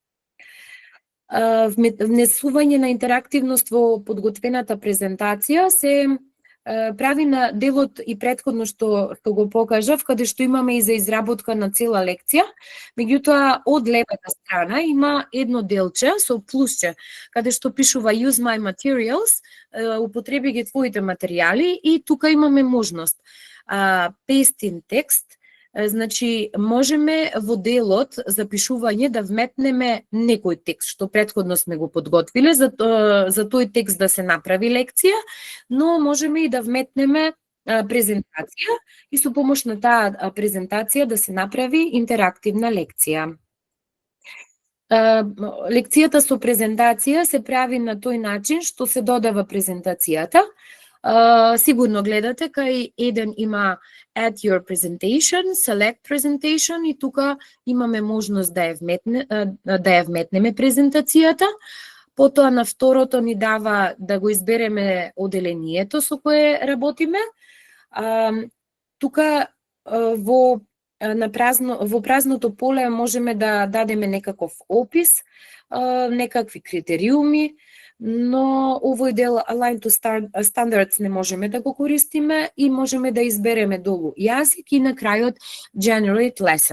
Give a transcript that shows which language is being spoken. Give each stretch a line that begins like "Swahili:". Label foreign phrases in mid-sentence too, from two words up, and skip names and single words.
Macedonian: Внесување на интерактивност во подготвената презентација се прави на делот и претходно што го покажав, каде што имаме и за изработка на цела лекција. Меѓутоа, од левата страна има едно делче со плусче, каде што пишува
English: Use my materials,
Macedonian: употреби ги твоите материјали, и тука имаме можност.
English: Paste in text,
Macedonian: значи можеме во делот за пишување да вметнеме некој текст што претходно сме го подготвиле за тој текст да се направи лекција, но можеме и да вметнеме презентација и со помош на таа презентација да се направи интерактивна лекција. Лекцијата со презентација се прави на тој начин што се додава презентацијата. Сигурно гледате, кај еден има
English: Add your presentation, Select presentation,
Macedonian: и тука имаме можност да ја вметнеме презентацијата. Потоа на второто ни дава да го избереме оделението со кое работиме. Тука во празното поле можеме да дадеме некаков опис, некакви критериуми, но овој дел
English: Align to Standards
Macedonian: не можеме да го користиме и можеме да избереме долу јазик и на крајот
English: Generate Lesson.